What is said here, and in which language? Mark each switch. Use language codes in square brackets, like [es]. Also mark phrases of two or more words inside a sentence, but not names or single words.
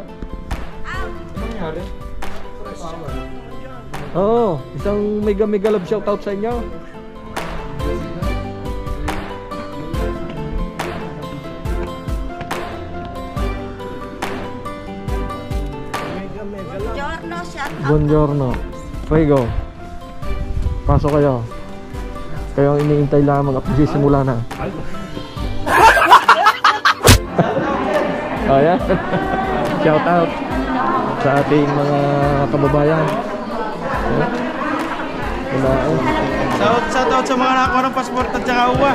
[tl] Oo, isang [en] mega love shout out [tl] sa inyo. [it] Buongiorno, [en] shout out. [it] Buongiorno. Prego. [tl] Pasok kayo. Kayo ang iniintay lamang at magsisimula na. [en] Oh, yeah. Shout out [tl] sa ating mga kababayan. [en] Shout out [tl] sa mga nakakuha ng passport at saka uwa.